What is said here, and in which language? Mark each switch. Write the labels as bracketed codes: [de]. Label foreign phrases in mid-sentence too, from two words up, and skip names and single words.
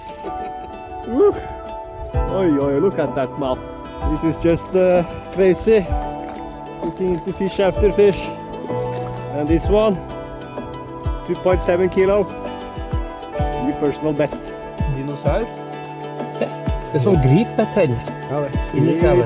[en] Woo. Look at that mouth. This is just crazy. Looking into fish after fish. And this one, 2.7 kilos. New personal best. Dinosaur? [no] Se, det er sånn gripetenner. Ja, det er Inni kreven.